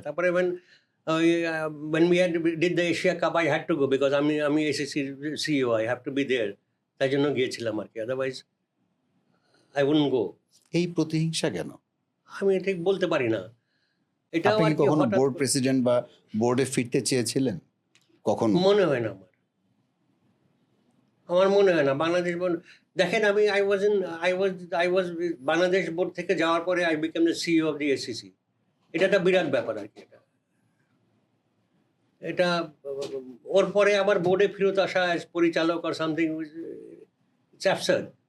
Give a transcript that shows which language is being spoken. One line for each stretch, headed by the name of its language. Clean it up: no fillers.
English: তারপরে when we did the Asia Cup, I had to go because আমি ACC CEO, I have to be there.
Bangla: তাই জন্য গিয়েছিলাম আর কি, আদারওয়াইজ
English: I wouldn't go.
Bangla: এই প্রতিহিংসা কেন? আমি ঠিক বলতে পারি না। এটাও আপনি আর কি কি কখনো হঠাৎ বোর্ড করে- প্রেসিডেন্ট বা বোর্ডে ফিরতে চেয়েছিলেন কখনো? মনে হয় না আমার মনে হয় না। বাংলাদেশ বোর্ড দেখেন,
English: I was
Bangla: বাংলাদেশ বোর্ড থেকে যাওয়ার পরে
English: I became the CEO of the ACC.
Bangla: এটা একটা বিরাট ব্যাপার আর কি। এটা ওর পরে আবার বোর্ডে ফেরত আসা as পরিচালক
English: or something, it's absurd.